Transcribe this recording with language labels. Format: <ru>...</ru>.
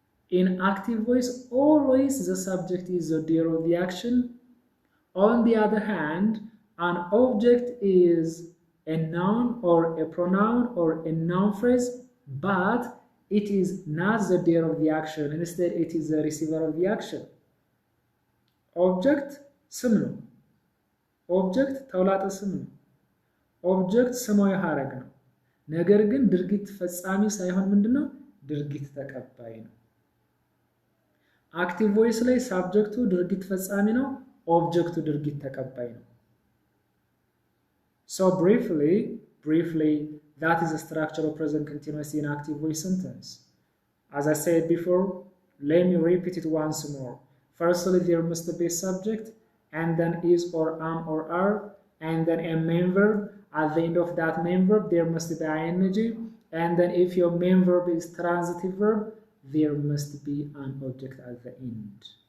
<en>In active voice, always the subject is the doer of the action. On the other hand, an object is a noun or a pronoun or a noun phrase, but it is not the doer of the action. Instead, it is the receiver of the action.</en> <am>Object, ስም ነው። ኦብጀክት ተውላጠ ስም ነው። ኦብጀክት ስማዊ ሐረግ ነው። ነገር ግን ድርጊት ፈጻሚ ሳይሆን ምንድነው? ድርጊት ተቀባይ ነው። አክቲቭ ቮይስ ላይ ሳብጀክቱ ድርጊት ፈጻሚ ነው፣ ኦብጀክቱ ድርጊት ተቀባይ ነው።</am> <en>So briefly, that is the structure of present continuous in active voice sentence. As I said before, let me repeat it once more. Firstly, there must be a subject, and then is or am or are, and then a main verb. At the end of that main verb, there must be ing, and then if your main verb is transitive verb, there must be an object at the end.</en>